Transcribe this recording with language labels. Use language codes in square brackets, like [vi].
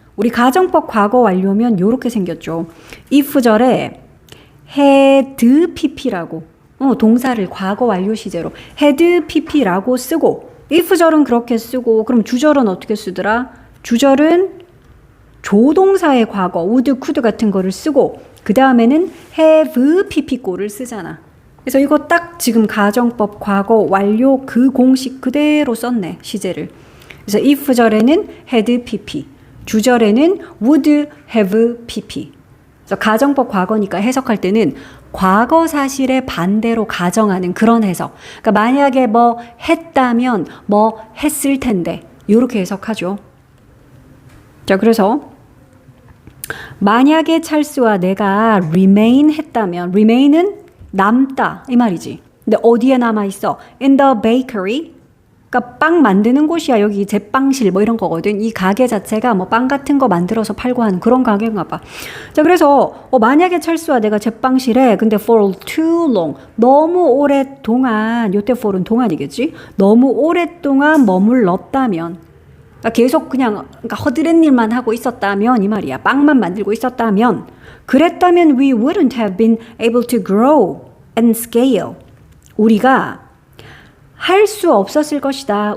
[ko] 우리 가정법 과거 완료면 요렇게 생겼죠. if절에 had pp라고 동사를 과거 완료 시제로 had pp라고 쓰고 if절은 그렇게 쓰고 그럼 주절은 어떻게 쓰더라? 주절은 조동사의 과거 would, could 같은 거를 쓰고 그 다음에는 have pp고를 쓰잖아. 그래서 이거 딱 지금 가정법 과거 완료 그 공식 그대로 썼네. 시제를. 그래서 if절에는 had pp 주절에는 would have pp. 그래서 가정법 과거니까 해석할 때는 과거 사실의 반대로 가정하는 그런 해석. 그러니까 만약에 뭐 했다면 뭐 했을 텐데 이렇게 해석하죠. 자, 그래서 만약에 찰스와 내가 remain 했다면 remain은 남다 이 말이지. 근데 어디에 남아 있어? [en] In the bakery. [ko] 그러니까 빵 만드는 곳이야. 여기 제빵실 뭐 이런 거거든. 이 가게 자체가 뭐 빵 같은 거 만들어서 팔고 하는 그런 가게인가 봐. 자, 그래서 만약에 찰스와 내가 제빵실에 근데 [en] for too long [ko] 너무 오랫동안 요때 for은 동안이겠지. 너무 오랫동안 머물렀다면 그러니까 계속 그냥 그러니까 허드렛 일만 하고 있었다면 이 말이야. 빵만 만들고 있었다면 그랬다면 [en] we wouldn't have been able to grow and scale. [ko] 우리가 할 수 없었을 것이다.